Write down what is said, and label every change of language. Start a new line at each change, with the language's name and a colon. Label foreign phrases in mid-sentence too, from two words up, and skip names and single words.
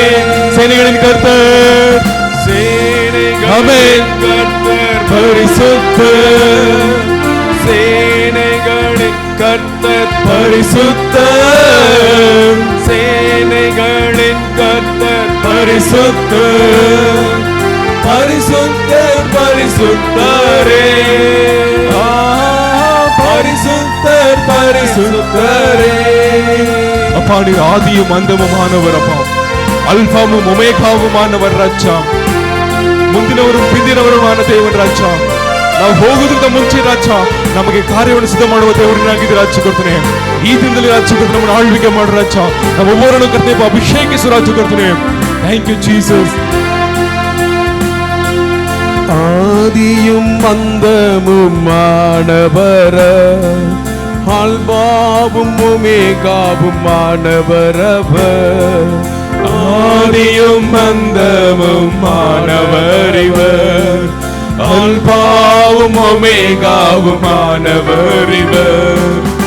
Tamil: சேனைகளின் கர்த்தர் சேனைகளின் கர்த்தர் பரிசுத்தர் சேனைகளின் கர்த்தர் பரிசுத்தர் சேனைகளின் கர்த்தர் பரிசுத்தர் பரிசுத்தர் பரிசுத்தரே பரிசுத்தர் பரிசுத்தரே. அப்பா நீர் ஆதியும் அந்தமுமானவர் அப்பா, அல்பாவும் ஒமேகாவுமானவர்
Kannada: ರಾಜ, ಮುಂದಿನವರು ಪಿಂದಿನವರುமான ದೇವರ ರಾಜ. ನಾವು ಹೋಗುವುದಕ್ಕಿಂತ ಮುಂಚೆ ರಾಜ ನಮಗೆ ಕಾರ್ಯವನ್ನು ಸಿದ್ಧ ಮಾಡುವ ದೇವರನ್ನಾಗಿದೆ ರಾಜ ಕರ್ತನೆ. ಈ ದಿನದಲ್ಲಿ ರಾಜ ಕರ್ತನೆ ನಮ್ಮನ್ನು ಆಳ್ವಿಕೆ ಮಾಡು ರಾಜ. ನಾವು ಒಬ್ಬರನ್ನು ಕರ್ತನೆ ಅಭಿಷೇಕಿಸು ರಾಜ ಕರ್ತನೆ.
English: Thank you Jesus.
Tamil: ஆதியும் அந்தமுமானவர், அல்பாவும் ஒமேகாவுமானவர் அவர். ஆதியும் அந்தமுமானவர் இவர், அல்பாவும் ஒமேகாவுமானவர் இவர்.